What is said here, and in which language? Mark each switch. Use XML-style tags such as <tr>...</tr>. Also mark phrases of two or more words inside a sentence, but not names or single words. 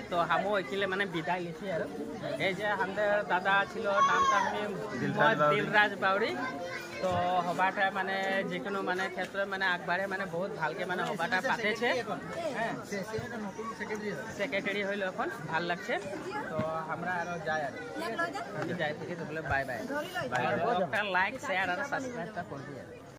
<bn>তো আমও এখিলে মানে বিদায় লিছি আর এই যে আমাদের দাদা ছিল, নামটা আমি দিলরাজ বাউরি। তো হবাটা মানে যিকোনো মানে ক্ষেত্রে মানে আগবাড়ে মানে বহুত ভালকে মানে হবাটা পাতেছে। হ্যাঁ, সেক্রেটারি হইলো এখন, ভাল লাগছে। তো আমরা আরো যাই আর আমি যাই থেকে তাহলে বাই বাই। লাইক শেয়ার আর সাবস্ক্রাইবটা করবি।</bn>